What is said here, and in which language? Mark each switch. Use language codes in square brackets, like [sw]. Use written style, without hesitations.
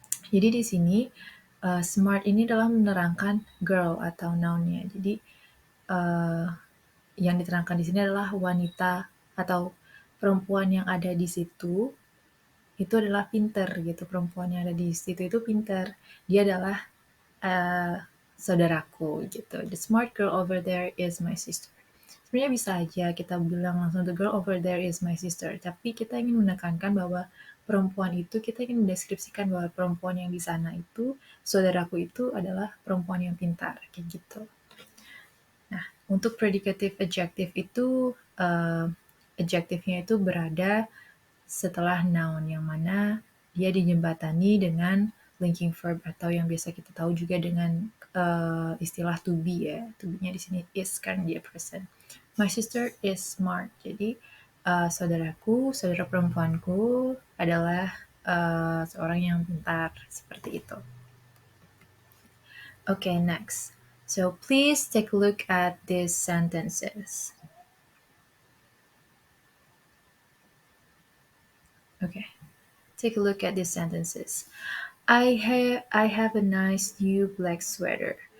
[id] Jadi di sini smart ini adalah menerangkan girl atau noun-nya. Jadi yang diterangkan di sini adalah wanita atau perempuan yang ada di situ itu adalah pinter gitu. Perempuan yang ada di situ itu pinter. Dia adalah saudaraku gitu. [en] The smart girl over there is my sister. [id] Sebenarnya bisa aja kita bilang langsung [en] the girl over there is my sister, [id] tapi kita ingin menekankan bahwa perempuan itu, kita ingin mendeskripsikan bahwa perempuan yang di sana itu, saudaraku itu adalah perempuan yang pintar, kayak gitu. Nah, untuk predicative adjective itu, adjektifnya itu berada setelah noun, yang mana dia dijembatani dengan linking verb atau yang biasa kita tahu juga dengan istilah to be ya. To be-nya di sini is kan dia present. [en] My sister is smart. [id] Jadi saudara perempuanku adalah seorang yang pintar seperti itu. [en] Okay, next. So please take a look at these sentences. Okay, take a look at these sentences. I have a nice new black sweater.